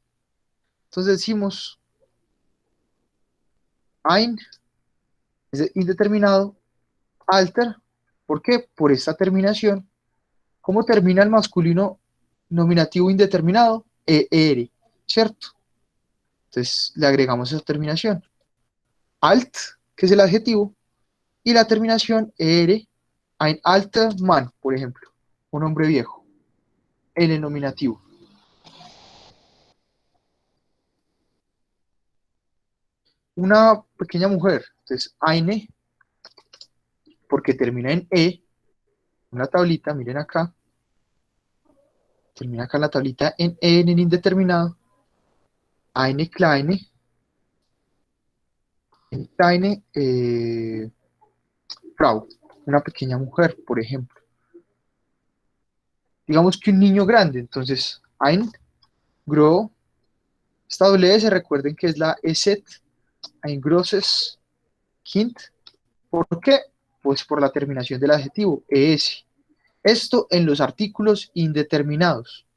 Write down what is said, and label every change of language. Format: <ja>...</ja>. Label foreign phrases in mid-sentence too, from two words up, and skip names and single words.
<es>Entonces decimos ein, es indeterminado, alter. ¿Por qué? Por esta terminación. ¿Cómo termina el masculino nominativo indeterminado? Er, ¿cierto? Entonces le agregamos esa terminación. Alt, que es el adjetivo, y la terminación er,</es> <de>ein alter Mann,</de> <es>por ejemplo, un hombre viejo, en el nominativo. Una pequeña mujer, entonces eine, porque termina en una tablita, miren acá, termina acá la tablita en en el indeterminado,</es> <de>eine kleine, Frau,</de> <es>una pequeña mujer, por ejemplo. Digamos que un niño grande, entonces</es> <de>ein grow,</de> <es>esta doble S, recuerden que es la EZ,</es> <de>ein großes Kind.</de> <es>¿Por qué? Pues por la terminación del adjetivo, es. Esto en los artículos indeterminados.</es>